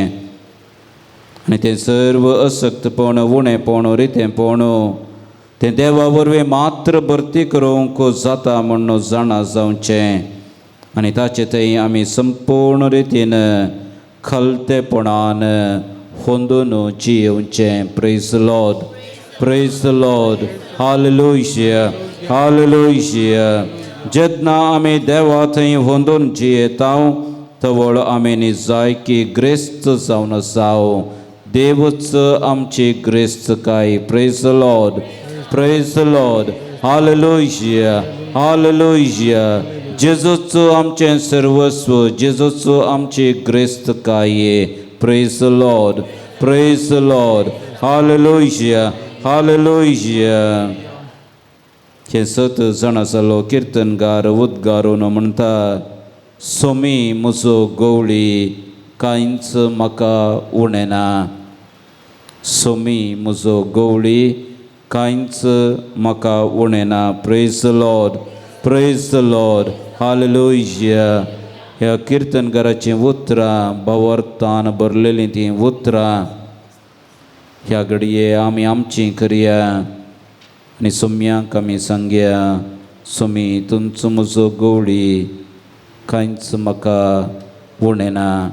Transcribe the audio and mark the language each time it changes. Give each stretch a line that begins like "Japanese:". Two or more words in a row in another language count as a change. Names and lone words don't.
Konkani: आनी तें सर्व असक्तपण, उणेपण, रितेंपण तें देवा वरवीं मात्र भरती करूंक जाता म्हणून जाणा जावचें. आनी ताचे थंय आमी संपूर्ण रितीन खलतेपणान होंदून जियेवचें.
English: Praise Lord, praise Lord.
Konkani: हालेलुया, हालेलुया. जेन्ना आमी देवा थंय होंदून जियेताव तवळ आमी निजायकी ग्रेस्त जावन आसाव. देवच आमची ग्रेस्तकाय.
English: Praise Lord, praise Lord.
Konkani: हालेलुया, हालेलुया. जेजूच आमचें सर्वस्व, जेजूच आमची ग्रेस्तकाय.
English: Praise Lord, praise Lord.
Konkani: हालेलुया, हालेलुया. हे 7 जाण जालो किर्तनगार उद्गारून म्हणटा, सोमी म्हजो गवळी कांयच म्हाका उणें ना. सोमी म्हजो गवळी कांयच म्हाका उणें ना.
English: Praise Lord, praise Lord.
Konkani: हालेलुया. ह्या किर्तनकाराचीं उतरां भावार्थान बरलेलीं तीं उतरां ह्या घडये आमी आमचीं करया आनी सोम्यांक आमी सांगया, सोमी तुमचो म्हजो गवळी कांयच म्हाका उणें ना.